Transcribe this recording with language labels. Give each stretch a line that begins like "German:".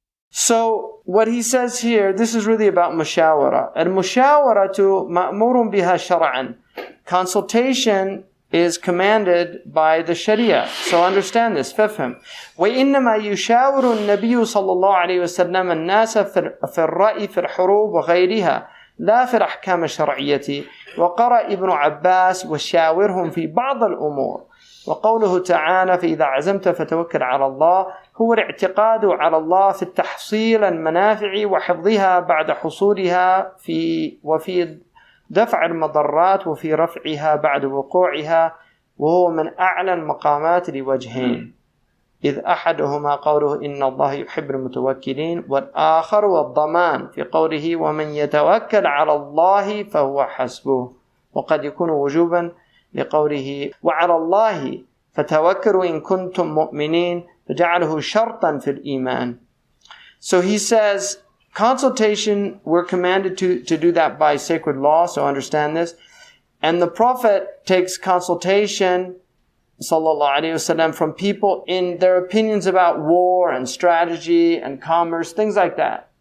English: So what he says here, this is really about mushawara.
Arabic: Al-mushawaratu ma'murun biha shar'an.
English: Consultation is commanded by the Sharia. So understand this.
Arabic: فافهم. وإنما يشاور النبي صلى الله عليه وسلم الناس في الرأي في الحروب وغيرها لا في الأحكام الشرعية. وقرأ ابن عباس وشاورهم في بعض الأمور. وقوله تعالى فإذا عزمت فتوكل على الله هو الاعتقاد على الله في التحصيل المنافع وحفظها بعد حصولها وفي دفع المضرات وفي رفعها بعد وقوعها وهو من أعلى المقامات لوجهين إذ أحدهما قوله إن الله يحب المتوكلين والآخر والضمان في قوله ومن يتوكل على الله فهو حسبه وقد يكون وجوبا لقوله وعلى الله فتوكلوا إن كنتم مؤمنين فجعله شرطا في الإيمان.
English: So he says consultation, we're commanded to do that by sacred law, so understand this. And the Prophet takes consultation, sallallahu alaihi wasallam, from people in their opinions about war and strategy and commerce, things like that.